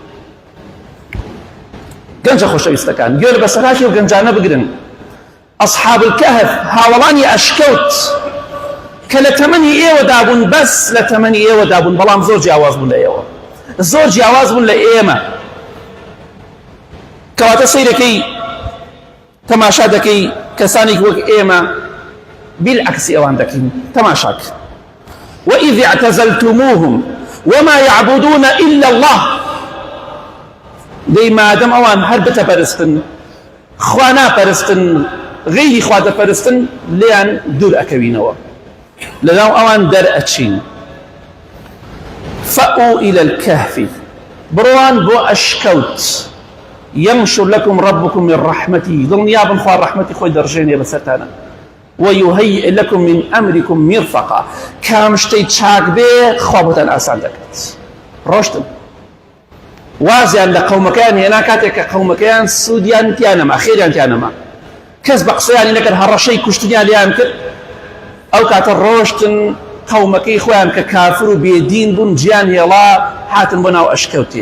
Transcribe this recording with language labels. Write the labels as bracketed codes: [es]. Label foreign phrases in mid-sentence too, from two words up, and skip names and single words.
[ckb] گەنجە خۆشەویستەکان گوێ لە بەسەرهاتی و گەنجانە بگرن [ar] أصحاب الكهف [ckb] هاوڵانی ئەشکەوت کە لە تەمەنی ئێوە دابوون بەس لە تەمەنی ئێوە دابوون بەڵام زۆر جیاواز بوون لە ئێوە زۆر جیاواز بوون لە ئێمە کەواتە سەیرەکەی تەماشا دەکەی کەسانێک وەک ئێمە بالعکسی ئەوان دەکەین تەماشاک [ar] وإذ اعتزلتموهم وما يعبدون إلا الله [ckb] دەی مادەم ئەوان هەر بتەپەرستن خوا ناپەرستن غەیری خوا دەپەرستن لێیان دوور ئەکەوینەوە لەناو ئەوان دەرئەچین [ar] فأووا إلى الكهف [ckb] بڕوان بۆ ئەشکەوت [ar] ينشر لكم ربكم من رحمته [ckb] دڵنیا بن خوا ڕەحمەتی خۆی دەڕژێنێ بەسەرتانە [ar] ويهيئ لكم من أمركم مرفقا [ckb] کام شتەی چاک بێ خوا بۆتان ئاسان دەکات ڕۆشتن وازیان لە قەومەکەیان هێنا کاتێک کە قەومەکەیان سوودیان تیانەما خێریان تیانەما کەس بە قسەیانی نەکرد هەڕەشەی کوشتنیان لیان کرد ئەو کاتە ڕۆشتن قەومەکەی خۆیان کە کافر و بێدین بوون گیان هێڵا هاتن بۆ ناو ئەشکەوتێ.